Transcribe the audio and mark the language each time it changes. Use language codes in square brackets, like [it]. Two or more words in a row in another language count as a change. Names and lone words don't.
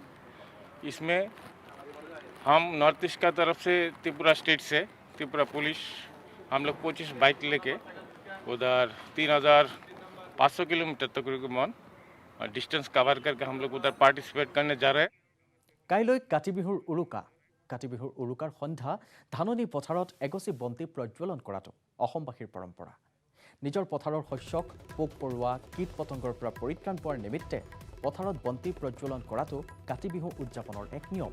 [hi] इसमें हम [en] North East [hi] का तरफ से त्रिपुरा स्टेट से त्रिपुरा पुलिस हम लोग 25 बाइक लेके उधर 3500 किलोमीटर तकरीबन [en] distance cover [hi] करके हम लोग उधर पार्टिसिपेट करने जा रहे हैं। [as] কাইলৈ কাতি বিহুৰ উৰুকা। কাতি বিহুৰ উৰুকাৰ সন্ধ্যা ধাননি পথাৰত এগছি বন্তি প্ৰজ্বলন কৰাটো অসমবাসীৰ পৰম্পৰা। নিজৰ পথাৰৰ শস্যক পোক পৰুৱা কীট পতংগৰ পৰা পৰিত্ৰাণ পোৱাৰ নিমিত্তে পথাৰত বন্তি প্ৰজ্বলন কৰাটো কাতি বিহু উদযাপনৰ এক নিয়ম।